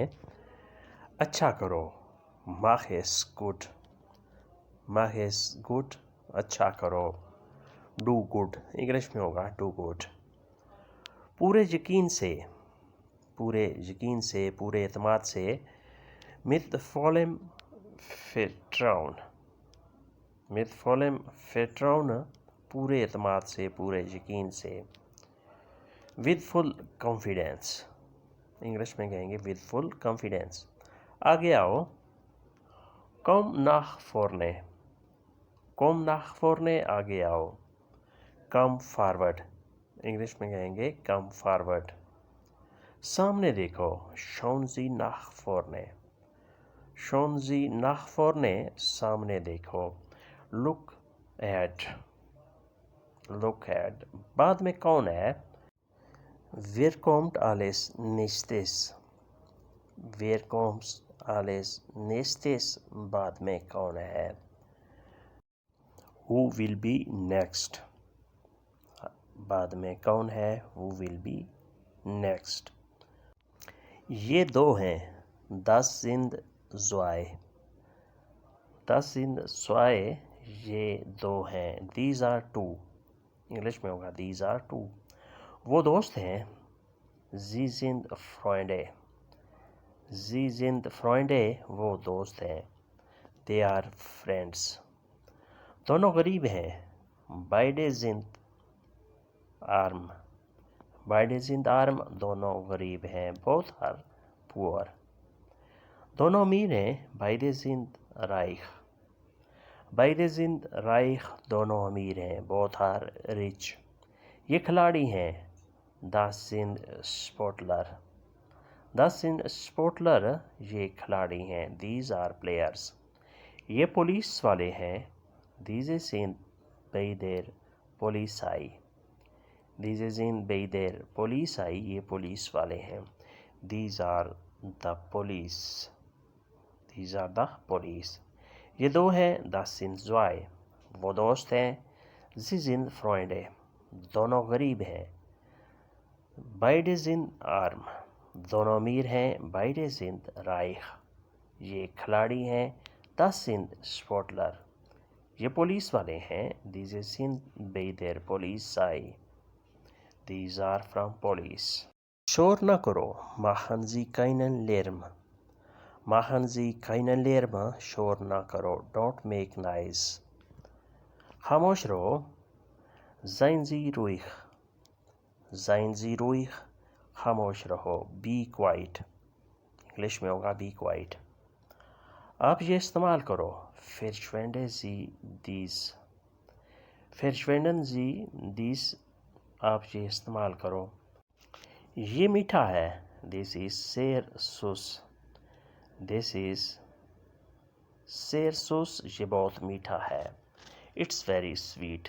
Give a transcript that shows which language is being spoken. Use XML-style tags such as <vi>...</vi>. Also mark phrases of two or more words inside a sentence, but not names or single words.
<ur>اچھا کرو،</ur> <de>mach es gut, mach es gut,</de> <ur>اچھا کرو،</ur> <en>do good,</en> <ur>انگلش میں ہوگا</ur> <en>do good.</en> <ur>پورے یقین سے، پورے یقین سے، پورے اعتماد سے،</ur> <de>mit vollem Vertrauen، mit vollem Vertrauen،</de> <ur>پورے اعتماد سے، پورے یقین سے۔</ur> <en>with full confidence،</en> <ur>انگلش میں کہیں گے</ur> <en>with full confidence۔</en> <ur>آگے آؤ،</ur> <de>komm nach vorne، komm nach vorne،</de> <ur>آگے آؤ۔</ur> <en>come forward،</en> <ur>انگلش میں کہیں گے</ur> <en>come forward۔</en> <ur>سامنے دیکھو،</ur> <de>schauen Sie nach vorne، schauen Sie nach vorne،</de> <ur>سامنے دیکھو۔</ur> <en>look at، look at،</en> <ur>بعد میں کون ہے؟</ur> <de>Wer kommt als nächstes، Wer kommt als nächstes،</de> <ur>بعد میں کون ہے؟</ur> <en>Who will be next،</en> <ur>بعد میں کون ہے؟</ur> <en>Who will be next۔</en> <ur>یہ دو ہیں،</ur> <de>das sind zwei، das sind zwei،</de> <ur>یہ دو ہیں۔</ur> <en>these are two،</en> <ur>انگلش میں ہوگا</ur> <en>these are two۔</en> <ur>وہ دوست ہیں،</ur> <de>sie sind Freunde، sie sind Freunde،</de> <ur>وہ دوست ہیں۔</ur> <en>they are friends۔</en> <ur>دونوں غریب ہیں،</ur> <de>beide sind arm، beide sind arm،</de> <ur>دونوں غریب ہیں۔</ur> <en>both are poor۔</en> <ur>دونوں امیر ہیں،</ur> <de>beide sind reich، beide sind reich،</de> <ur>دونوں امیر ہیں۔</ur> <en>both are rich۔</en> <ur>یہ کھلاڑی ہیں،</ur> <de>das sind Sportler، das sind Sportler،</de> <ur>یہ کھلاڑی ہیں۔</ur> <en>these are players۔</en> <ur>یہ پولیس والے ہیں،</ur> <de>diese sind bei der Polizei، diese sind bei der Polizei،</de> <ur>یہ پولیس والے ہیں۔</ur> <en>these are the police، these are the police۔</en> <ur>یہ دو ہیں،</ur> <de>das sind zwei،</de> <ur>وہ دوست ہیں،</ur> <de>sie sind Freunde،</de> <ur>دونوں غریب ہیں،</ur> <de>beide sind arm،</de> <ur>دونوں امیر ہیں،</ur> <de>beide sind reich،</de> <ur>یہ کھلاڑی ہیں،</ur> <de>das sind Sportler،</de> <ur>یہ پولیس والے ہیں،</ur> <de>diese sind bei der Polizei،</de> <en>these are from police۔</en> <ur>شور نہ کرو،</ur> <de>machen Sie keinen Lärm، machen Sie keinen Lärm،</de> <ur>شور نہ کرو،</ur> <en>don't make noise۔</en> <ur>خاموش رہو،</ur> <de>seien Sie ruhig، seien Sie ruhig،</de> <ur>خاموش رہو،</ur> <en>be quiet،</en> <ur>انگلش میں ہوگا</ur> <en>be quiet۔</en> <ur>آپ یہ استعمال کرو،</ur> <de>verschwenden Sie dies، verschwenden Sie dies،</de> <ur>آپ یہ استعمال کرو۔ یہ میٹھا ہے،</ur> <en>this is</en> <de>sehr süß،</de> <en>this is</en> <de>sehr süß،</de> <ur>یہ بہت میٹھا ہے،</ur> <en>it's very sweet۔</en>